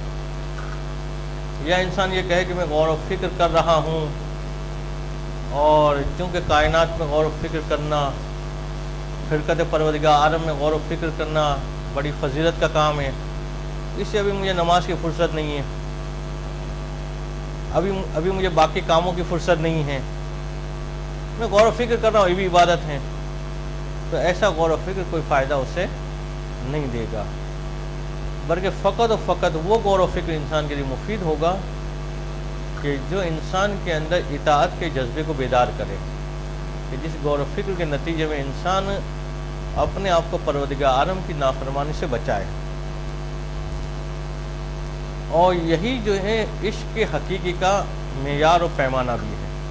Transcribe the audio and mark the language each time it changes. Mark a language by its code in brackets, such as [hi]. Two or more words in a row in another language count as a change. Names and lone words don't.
[ur] یا انسان یہ کہے کہ میں غور و فکر کر رہا ہوں، اور چونکہ کائنات میں غور و فکر کرنا، خلقت پروردگار عالم میں غور و فکر کرنا بڑی فضیلت کا کام ہے، اس سے ابھی مجھے نماز کی فرصت نہیں ہے، ابھی مجھے باقی کاموں کی فرصت نہیں ہے، میں غور و فکر کر رہا ہوں، یہ بھی عبادت ہے. تو ایسا غور و فکر کوئی فائدہ اسے نہیں دے گا، بلکہ فقط و فقط وہ غور و فکر انسان کے لیے مفید ہوگا کہ جو انسان کے اندر اطاعت کے جذبے کو بیدار کرے، کہ جس غور و فکر کے نتیجے میں انسان اپنے آپ کو پروردگار عالم کی نافرمانی سے بچائے. اور یہی جو ہے عشق کے حقیقی کا معیار و پیمانہ بھی ہے.